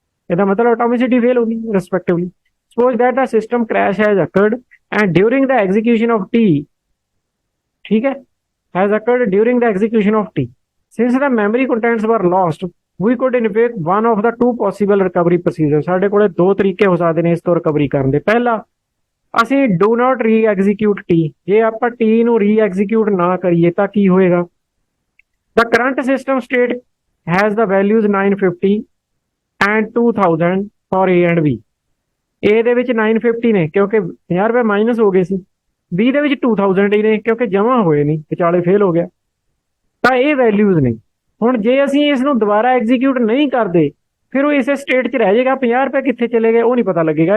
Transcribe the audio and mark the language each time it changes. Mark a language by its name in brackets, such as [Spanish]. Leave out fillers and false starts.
[Punjabi] ਇਹਦਾ ਮਤਲਬ ਐਟੋਮਿਸਿਟੀ ਫੇਲ ਹੋ ਗਈ ਰਿਸਪੈਕਟਿਵਲੀ। [English] Suppose that the system crash has occurred and during the execution of T, ਠੀਕ ਹੈ, has occurred during the execution of T, since the memory contents were lost we could invoke one of the two possible recovery procedures। [Punjabi] ਸਾਡੇ ਕੋਲੇ ਦੋ ਤਰੀਕੇ ਹੋ ਸਕਦੇ ਨੇ ਇਸ ਤੋਂ ਰਿਕਵਰੀ ਕਰਨ ਦੇ। ਪਹਿਲਾ, ਅਸੀਂ [English] do not re-execute T। [Punjabi] ਜੇ ਆਪਾਂ T ਨੂੰ re-execute ਨਾ ਕਰੀਏ ਤਾਂ ਕੀ ਹੋਏਗਾ? [English] The current system state has the values 950 and 2000 for A and B. [Punjabi] ए ਦੇ ਵਿੱਚ 950 ਨੇ ਕਿਉਂਕਿ 50 ਰੁਪਏ ਮਾਈਨਸ ਹੋ ਗਏ ਸੀ, ਬੀ ਦੇ ਵਿੱਚ 2000 ਹੀ ਨੇ ਕਿਉਂਕਿ ਜਮ੍ਹਾਂ ਹੋਏ ਨਹੀਂ, ਵਿਚਾਲੇ ਫੇਲ ਹੋ ਗਿਆ। ਤਾਂ ਇਹ ਵੈਲਿਊਜ਼ ਨੇ। ਹੁਣ ਜੇ ਅਸੀਂ ਇਸ ਨੂੰ ਦੁਬਾਰਾ ਐਗਜ਼ੀਕਿਊਟ ਨਹੀਂ ਕਰਦੇ ਫਿਰ ਉਹ ਇਸੇ ਸਟੇਟ 'ਚ ਰਹਿ ਜਾਏਗਾ, 50 ਰੁਪਏ ਕਿੱਥੇ ਚਲੇ ਗਏ ਉਹ ਨਹੀਂ ਪਤਾ ਲੱਗੇਗਾ।